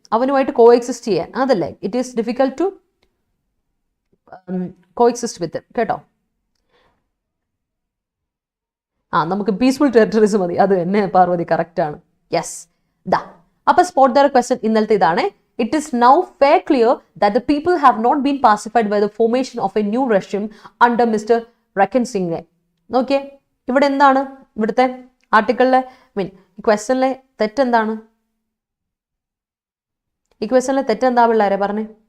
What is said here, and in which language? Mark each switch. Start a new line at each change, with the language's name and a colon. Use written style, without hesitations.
Malayalam: അവനുമായിട്ട് coexist ചെയ്യാൻ, അതല്ലേ,
English: It is difficult to coexist with കേട്ടോ.
Malayalam: നമുക്ക് പീസ്ഫുൾ ടെറിട്ടറീസ് മതി, അത് തന്നെ പാർവതി, കറക്റ്റ് ആണ്. യെസ്, ദാ അപ്പോൾ
English: spot the question
Malayalam: ഇന്നലത്തെ ഇതാണ്.
English: It is now fair clear that the people have not been pacified by the formation of a new regime under Mr. Rackensinge.
Malayalam: നോക്കിയേ, ഇവിടെ എന്താണ് ഇവിടുത്തെ ആർട്ടിക്കിളിലെ ക്വസ്റ്റ്യനിലെ തെറ്റെന്താണ്? ഈ ക്വസ്റ്റ്യനിലെ തെറ്റെന്താ പിള്ളേരെ പറഞ്ഞേ?